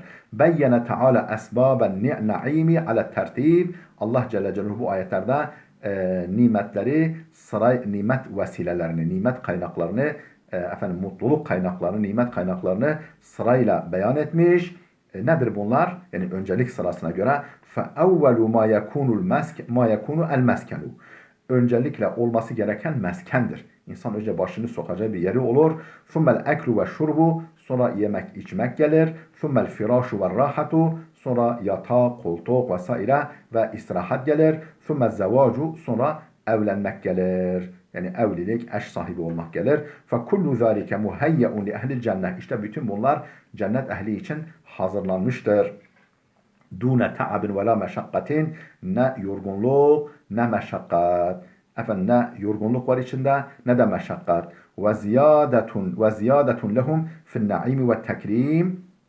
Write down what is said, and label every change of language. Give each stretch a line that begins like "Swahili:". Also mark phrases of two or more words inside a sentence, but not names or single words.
Arabic: بيّن تعالى أسباب النعيم على الترتيب.
Turkish: Allah Celle Celaluhu bu ayetlerde nimetleri, nimet vesilelerini, nimet kaynaklarını, mutluluk kaynaklarını, nimet kaynaklarını sırayla beyan etmiş. Nedir bunlar? Yani öncelik sırasına göre
Arabic: فَاَوَّلُ مَا يَكُونُ الْمَسْكَنُ.
Turkish: Öncelikle olması gereken meskendir. İnsan önce başını sokacağı bir yeri olur.
Arabic: ثُمَّ الْاَكْلُ وَالشُّرْبُ.
Turkish: Sonra yemek içmek gelir.
Arabic: ثُمَّ الْفِرَاشُ وَالرَّاحَةُ.
Turkish: Sonra yatak, koltuk vesaire ve istirahat gelir.
Arabic: ثُمَّ الزَّوَاجُ.
Turkish: Sonra evlenmek gelir. Yani evlilik, eş sahibi olmak gelir.
Arabic: فَكُلُّ ذَٰلِكَ مُهَيَّءٌ لِأَهْلِ الْجَنَّةِ.
Turkish: İşte bütün bunlar cennet ehli için hazırlanmıştır.
Arabic: دون تعب ولا مشقة.
Turkish: Ne yorgunluk ne meşakkat. Ne yorgunluk var içinde ne de meşakkat.
Arabic: وزيادة لهم في النعيم والتكريم.